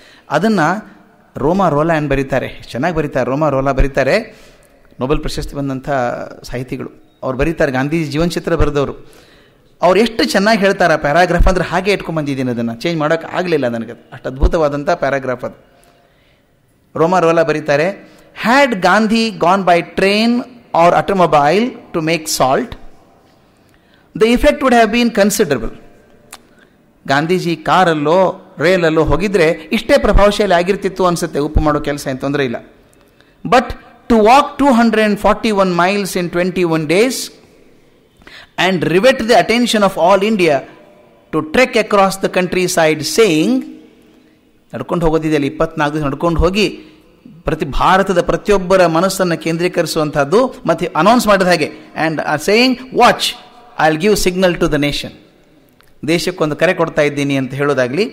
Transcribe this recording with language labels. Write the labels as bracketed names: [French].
[Kannada] ಅದನ್ನು ರೋಮಾ ರೋಲಾಂಡ್ ಬರೀತಾರೆ, ಚೆನ್ನಾಗಿ ಬರೀತಾರೆ. ರೋಮಾ ರೋಲಾ ಬರೀತಾರೆ, ನೊಬೆಲ್ ಪ್ರಶಸ್ತಿ ಬಂದಂಥ ಸಾಹಿತಿಗಳು. ಅವ್ರು ಬರೀತಾರೆ, ಗಾಂಧೀಜಿ ಜೀವನಚಿತ್ರ ಬರೆದವರು. ಅವ್ರು ಎಷ್ಟು ಚೆನ್ನಾಗಿ ಹೇಳ್ತಾರೆ ಆ ಪ್ಯಾರಾಗ್ರಾಫ್ ಅಂದರೆ, ಹಾಗೆ ಇಟ್ಕೊಂಡ್ಬಂದಿದ್ದೀನಿ, ಅದನ್ನು ಚೇಂಜ್ ಮಾಡೋಕ್ಕೆ ಆಗಲಿಲ್ಲ ನನಗೆ. ಅಷ್ಟು ಅದ್ಭುತವಾದಂಥ ಪ್ಯಾರಾಗ್ರಾಫ್ ಅದು. ರೋಮಾ ರೋಲಾ ಬರೀತಾರೆ, [English] Had Gandhi gone by train or automobile to make salt, the effect would have been considerable. [Kannada] Gandhiji ಕಾರಲ್ಲೋ ರೇಲಲ್ಲೋ ಹೋಗಿದ್ರೆ ಇಷ್ಟೇ ಪ್ರಭಾವಶಾಲಿ ಆಗಿರ್ತಿತ್ತು ಅನಿಸುತ್ತೆ ಉಪ್ಪು ಮಾಡೋ ಕೆಲಸ, ಏನು ತೊಂದರೆ ಇಲ್ಲ. [English] but to walk 241 miles in 21 days and rivet the attention of all India to trek across the countryside saying, [Kannada] ನಡ್ಕೊಂಡು ಹೋಗೋದಿದೆಯಲ್ಲ 24 ದಿವಸ ನಡ್ಕೊಂಡು ಹೋಗಿ ಭಾರತದ ಪ್ರತಿಯೊಬ್ಬರ ಮನಸ್ಸನ್ನು ಕೇಂದ್ರೀಕರಿಸುವಂಥದ್ದು, ಮತ್ತು ಅನೌನ್ಸ್ ಮಾಡಿದ ಹಾಗೆ, [English] and saying watch I will give signal to the nation, [Kannada] ದೇಶಕ್ಕೊಂದು ಕರೆ ಕೊಡ್ತಾ ಇದ್ದೀನಿ ಅಂತ ಹೇಳೋದಾಗಲಿ.